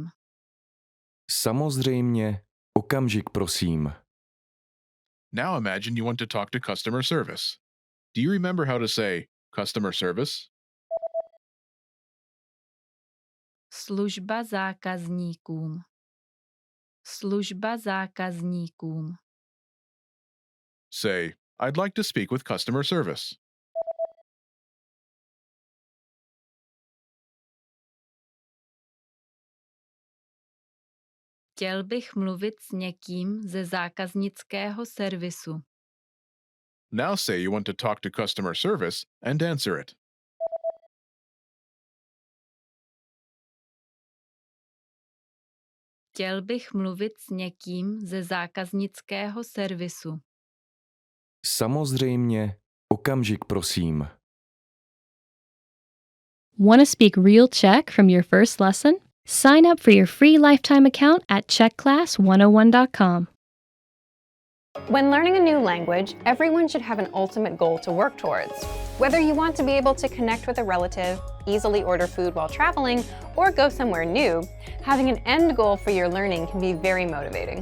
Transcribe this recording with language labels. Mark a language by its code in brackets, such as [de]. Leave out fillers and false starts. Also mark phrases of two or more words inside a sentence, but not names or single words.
[cs] Samozřejmě, okamžik prosím. [en] Now imagine you want to talk to customer service. Do you remember how to say customer service? [cs] služba zákazníkům, služba zákazníkům, [en] Say, I'd like to speak with customer service. [cs] chtěl bych mluvit s někým ze zákaznického servisu, [en] Now say you want to talk to customer service and answer it. [cs] chtěl bych mluvit s někým ze zákaznického servisu, Samozřejmě, okamžik prosím. [en] Want to speak real Czech from your first lesson? Sign up for your free lifetime account at czechclass101.com. When learning a new language, everyone should have an ultimate goal to work towards. Whether you want to be able to connect with a relative, easily order food while traveling, or go somewhere new, having an end goal for your learning can be very motivating.